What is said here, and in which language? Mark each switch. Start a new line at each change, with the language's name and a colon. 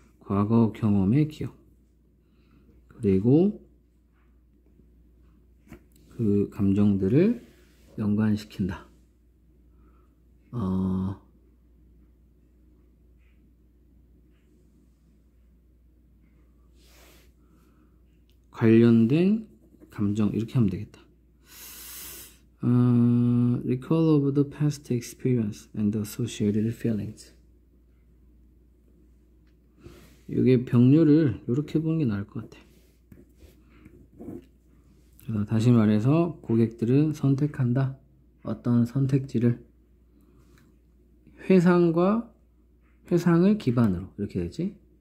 Korean: 과거 경험의 기억. 그리고 그 감정들을 연관시킨다. 관련된 감정 이렇게 하면 되겠다.
English: Recall of the past experience and the associated feelings.
Korean: 이게 병렬을 이렇게 보는 게 나을 것 같아. 그래서 다시 말해서 고객들은 선택한다. 어떤 선택지를 회상을 기반으로 이렇게 되지.